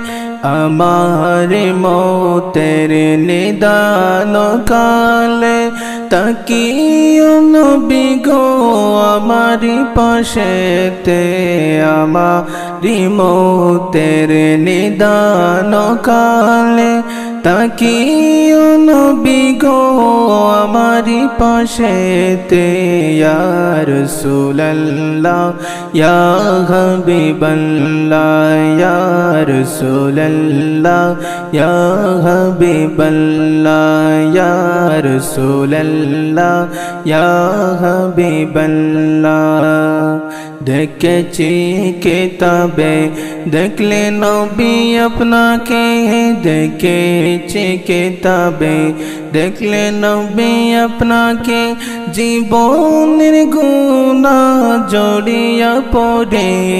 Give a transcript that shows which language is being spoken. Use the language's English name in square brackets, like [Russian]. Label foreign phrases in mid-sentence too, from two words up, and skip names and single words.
[Bangla] আমারি মোটের নিদানো কালে, তাকিও নবী গো আমারি পাশেতে, আমারি মোটের নিদানো কালে, তাকিও নবী গো আমারি পাশেতে. [Arabic] يا رسول الله، يا حبيب الله، يا رسول الله، يا حبيب الله، يا رسول الله، يا حبيب الله. [Bangla] দেখেছি কিতাবে দেখলে নবী আপনাকে, দেখেছি কিতাবে দেখলে নবী আপনাকে, জীবনের গুনাহ জড়িয়ে পড়ে।